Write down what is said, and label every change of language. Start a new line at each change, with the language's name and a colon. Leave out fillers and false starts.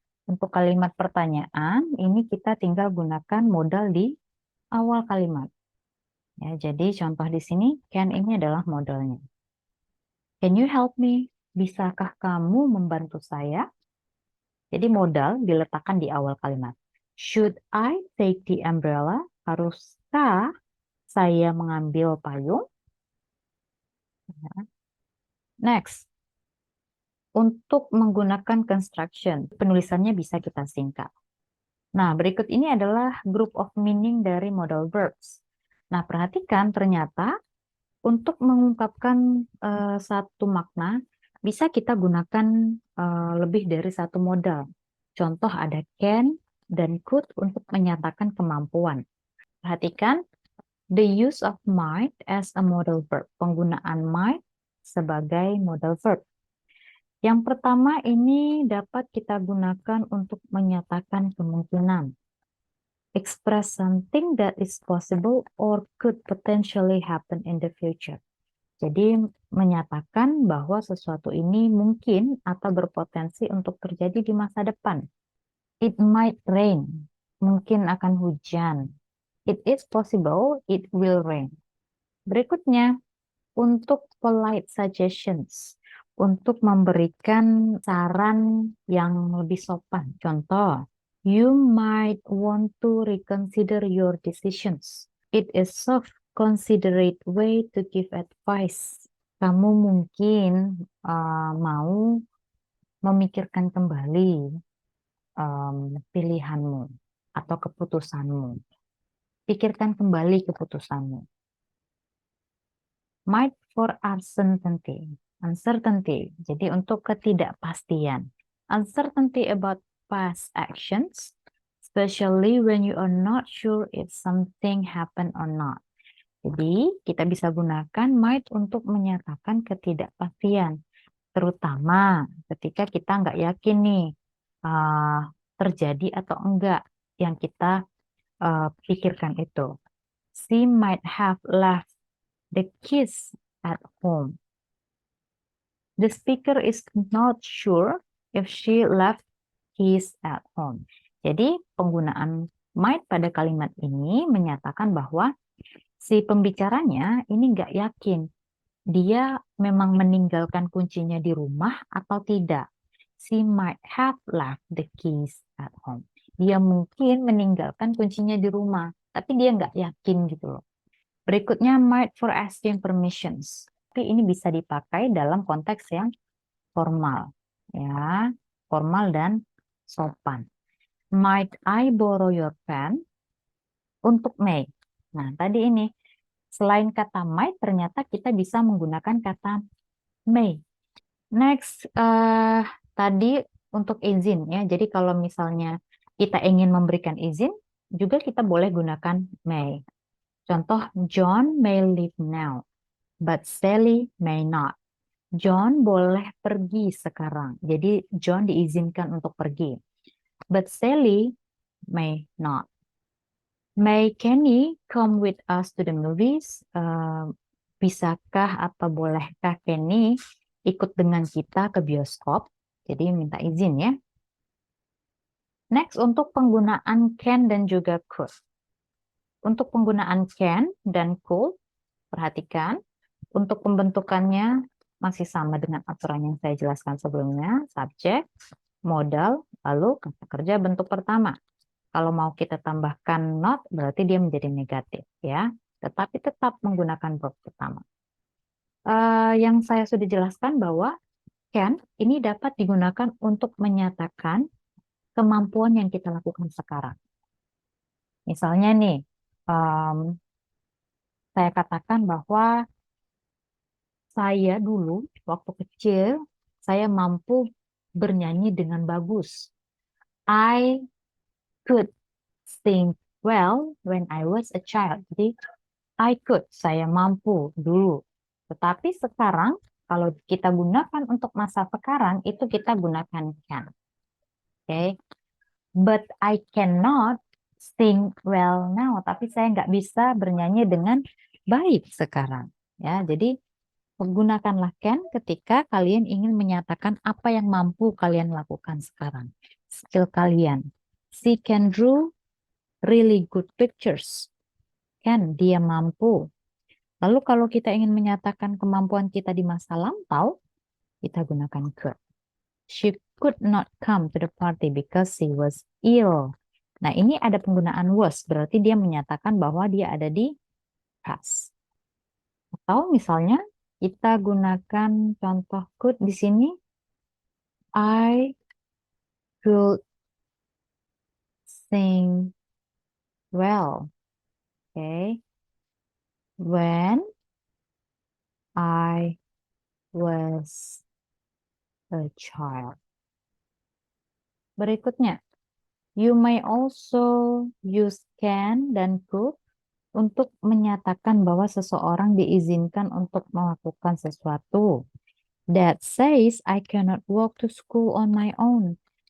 Indonesian: Untuk kalimat pertanyaan, ini kita tinggal gunakan modal di awal kalimat. Ya, jadi contoh di sini, can ini adalah modalnya.
English: Can you help me?
Indonesian: Bisakah kamu membantu saya? Jadi modal diletakkan di awal kalimat.
English: Should I take the umbrella?
Indonesian: Haruskah saya mengambil payung? Next, untuk menggunakan construction, penulisannya bisa kita singkat. Nah, berikut ini adalah group of meaning dari modal verbs. Nah, perhatikan ternyata untuk mengungkapkan satu makna, bisa kita gunakan lebih dari satu modal. Contoh ada can dan could untuk menyatakan kemampuan. Perhatikan,
English: the use of might as a modal verb.
Indonesian: Penggunaan might sebagai modal verb. Yang pertama ini dapat kita gunakan untuk menyatakan kemungkinan.
English: Express something that is possible or could potentially happen in the future.
Indonesian: Jadi menyatakan bahwa sesuatu ini mungkin atau berpotensi untuk terjadi di masa depan.
English: It might rain.
Indonesian: Mungkin akan hujan.
English: It is possible it will rain.
Indonesian: Berikutnya, untuk
English: polite suggestions.
Indonesian: Untuk memberikan saran yang lebih sopan. Contoh,
English: you might want to reconsider your decisions. It is soft, considerate way to give advice.
Indonesian: Kamu mungkin mau memikirkan kembali pilihanmu atau keputusanmu. Pikirkan kembali keputusanmu.
English: Might for uncertainty. Uncertainty.
Indonesian: Jadi untuk ketidakpastian.
English: Uncertainty about past actions, especially when you are not sure if something happened or not.
Indonesian: Jadi kita bisa gunakan might untuk menyatakan ketidakpastian. Terutama ketika kita nggak yakin nih terjadi atau enggak yang kita pikirkan itu.
English: She might have left the keys at home. The speaker is not sure if she left keys at home.
Indonesian: Jadi penggunaan might pada kalimat ini menyatakan bahwa si pembicaranya ini nggak yakin dia memang meninggalkan kuncinya di rumah atau tidak.
English: She might have left the keys at home.
Indonesian: Dia mungkin meninggalkan kuncinya di rumah, tapi dia nggak yakin gitu loh. Berikutnya,
English: might for asking permissions.
Indonesian: Tapi ini bisa dipakai dalam konteks yang formal, ya, formal dan sopan.
English: Might I borrow your pen?
Indonesian: Untuk
English: may.
Indonesian: Nah, tadi ini selain kata might, ternyata kita bisa menggunakan kata may. Next, tadi untuk izin ya. Jadi kalau misalnya kita ingin memberikan izin, juga kita boleh gunakan may. Contoh,
English: John may leave now, but Sally may not.
Indonesian: John boleh pergi sekarang. Jadi John diizinkan untuk pergi.
English: But Sally may not. May Kenny come with us to the movies?
Indonesian: Bisakah atau bolehkah Kenny ikut dengan kita ke bioskop? Jadi minta izin ya. Next, untuk penggunaan can dan juga could. Untuk penggunaan can dan could, perhatikan. Untuk pembentukannya masih sama dengan aturan yang saya jelaskan sebelumnya. Subjek, modal, lalu kata kerja bentuk pertama. Kalau mau kita tambahkan not, berarti dia menjadi negatif ya. Tetapi tetap menggunakan verb pertama. Yang saya sudah jelaskan bahwa can ini dapat digunakan untuk menyatakan kemampuan yang kita lakukan sekarang. Misalnya nih, saya katakan bahwa saya dulu waktu kecil, saya mampu bernyanyi dengan bagus.
English: I could sing well when I was a child.
Indonesian: Jadi,
English: I could,
Indonesian: saya mampu dulu. Tetapi sekarang, kalau kita gunakan untuk masa sekarang, itu kita gunakan can.
English: Okay? But I cannot sing well now.
Indonesian: Tapi saya nggak bisa bernyanyi dengan baik sekarang. Ya, jadi gunakanlah can ketika kalian ingin menyatakan apa yang mampu kalian lakukan sekarang. Skill kalian.
English: She can draw really good pictures.
Indonesian: Can, dia mampu. Lalu kalau kita ingin menyatakan kemampuan kita di masa lampau, kita gunakan could.
English: She could not come to the party because she was ill.
Indonesian: Nah, ini ada penggunaan was, berarti dia menyatakan bahwa dia ada di past. Atau misalnya kita gunakan contoh could di sini.
English: I could sing well. Okay. When I was a child.
Indonesian: Berikutnya,
English: you may also use
Indonesian: can dan could untuk menyatakan bahwa seseorang diizinkan untuk melakukan sesuatu.
English: Dad says I cannot walk to school on my own.